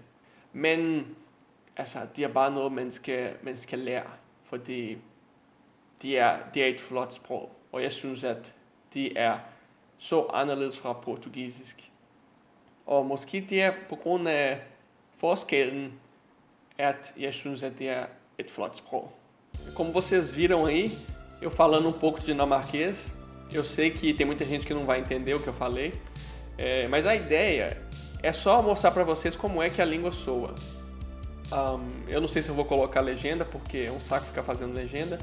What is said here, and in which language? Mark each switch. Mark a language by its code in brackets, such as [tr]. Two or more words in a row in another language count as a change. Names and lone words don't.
[da] Men altså, det er bare noget, man skal lære, fordi det er et flot sprog. Og jeg synes, at det er så anderledes fra portugisisk. Og måske det er på grund af forskellen, at jeg synes, at det er et flot sprog. [pt] Como vocês viram aí, eu falando pouco dinamarquês, eu sei que tem muita gente que não vai entender o que eu falei, mas a ideia é só mostrar para vocês como é que a língua soa. Eu não sei se eu vou colocar legenda, porque é um saco ficar fazendo legenda.